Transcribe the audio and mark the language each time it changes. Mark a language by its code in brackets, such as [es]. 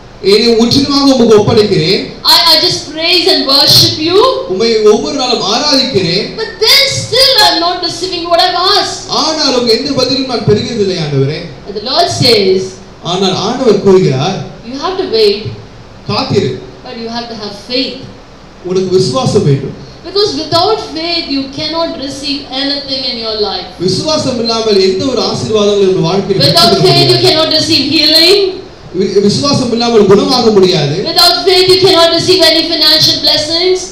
[ta] என்னை முற்றிலுமாக உமக்கு ஒப்படைக்கிறேன். [en] I just praise and worship you. [ta] உம்மை ஒவ்வொரு நாளும் ஆராதிக்கிறேன். [en] But then still I am not receiving what I have asked. [ta] ஆனாலும் எந்த பதிலும் நான் பெறுகிறதில்லை ஆண்டவரே. [en] And the Lord says, [ta] ஆனால் ஆண்டவர் கூறுகிறார், [en] you have to wait. [ta] காத்திரு. [en] But you have to have faith. [ta] உனக்கு விசுவாசம் வேண்டும். [en] Because without faith you cannot receive anything in your life. [ta] விசுவாசம் இல்லாமல் எந்த ஒரு ஆசீர்வாதங்களும் உன் வாழ்க்கையில் [en] Without faith you cannot receive healing. [ta] விசுவாசம் இல்லாமல் குணமாக முடியாது. [en] Without faith you cannot receive any financial blessings.